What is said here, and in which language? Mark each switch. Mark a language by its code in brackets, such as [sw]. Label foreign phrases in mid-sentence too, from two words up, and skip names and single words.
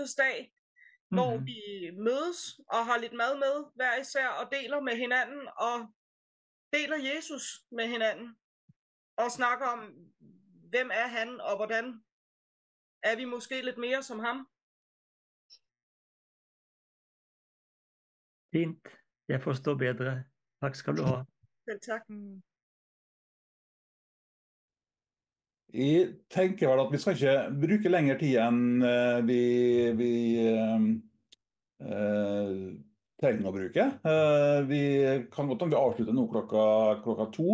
[da] dag, hvor vi mødes og har lidt mad med hver især og deler med hinanden og deler Jesus med hinanden og snakker om, hvem er han og hvordan er vi måske lidt mere som ham. Fint. Jeg forstår bedre. Tak skal du ha. Selv tak. [no] Jeg tenker vel at vi skal ikke bruke lengre tid enn vi trenger å bruke. Vi kan godt om vi avslutter nå klokka 2.